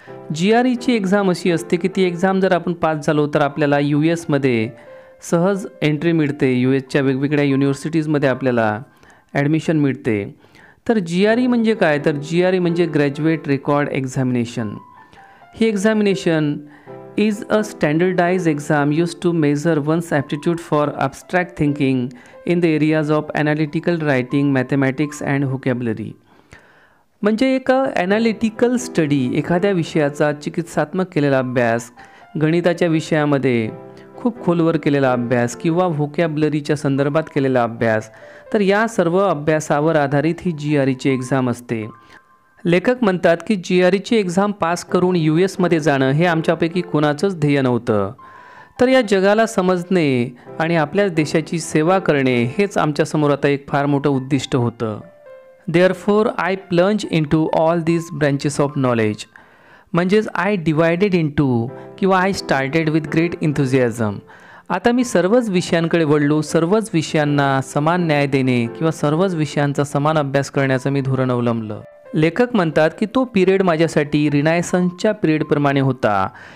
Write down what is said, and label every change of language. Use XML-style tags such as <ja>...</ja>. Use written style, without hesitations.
<mr>GREची exam अशी असते की ती एक्झाम जर आपण पास झालो तर आपल्याला US सहज एंट्री मिळते. USच्या वेगवेगळ्या युनिव्हर्सिटीजमध्ये आपल्याला ॲडमिशन मिळते. तर GRE म्हणजे काय? तर GRE म्हणजे graduate record examination.</mr> <en>ही examination is a standardized exam used to measure one's aptitude for abstract thinking in the areas of analytical writing, mathematics and vocabulary.</en> <mr>म्हणजे एक ॲनालिटिकल स्टडी, एखाद्या विषयाचा चिकित्सात्मक केलेला अभ्यास, गणिताच्या विषयामध्ये खूप खोलवर केलेला अभ्यास किंवा व्होकॅब्युलरीच्या संदर्भात केलेला अभ्यास, तर या सर्व अभ्यासावर आधारित ही GREची एक्झाम असते. लेखक म्हणतात की GREची एक्झाम पास करून US जाणं हे आमच्यापैकी कोणाचंच ध्येय नव्हतं. तर या जगाला समजणे आणि आपल्या देशाची सेवा करणे हेच आमच्यासमोर आता एक फार मोठं उद्दिष्ट होतं.</mr> <en>Therefore I plunge into all these branches of knowledge. म्हणजेच I divided into किंवा I started with great enthusiasm.</en> <mr>आता मी सर्वच विषयांकडे वळलो, सर्वच विषयांना समान न्याय देणे किंवा सर्वच विषयांचा समान अभ्यास करण्याचं मी धोरण अवलंबलं. लेखक म्हणतात की तो पिरियड माझ्यासाठी रिनायसन्सच्या पिरियडप्रमाणे होता.</mr>